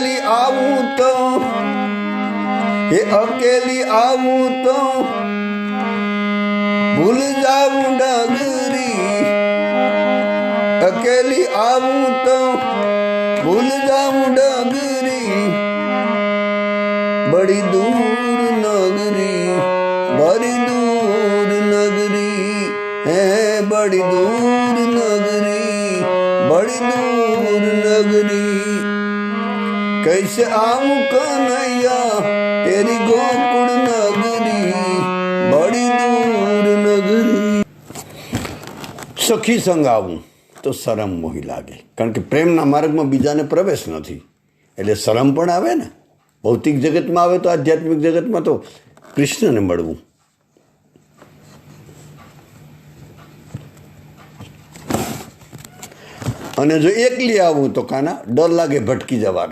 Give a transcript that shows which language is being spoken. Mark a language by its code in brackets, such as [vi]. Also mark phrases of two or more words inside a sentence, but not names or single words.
[hi] आऊं तो ए अकेली आऊं तो भूल जाऊं डगरी, अकेली आऊं तो भूल जाऊं डगरी, बड़ी दूर नगरी, बड़ी दूर नगरी, हे बड़ी दूर नगरी, बड़ी दूर नगरी, कैसे आऊं कन्हैया तेरी गोकुल नगरी, बड़ी दूर नगरी। सखी संग आऊं तो शरम मोहि लागे, [gu] કારણ કે પ્રેમના માર્ગમાં બીજાને પ્રવેશ નથી, એટલે શરમ પણ આવે ને. ભૌતિક જગતમાં આવે તો આધ્યાત્મિક જગતમાં તો કૃષ્ણને મળવું. અને જો એકલી આવું તો કાના ડર લાગે ભટકી જવાનો.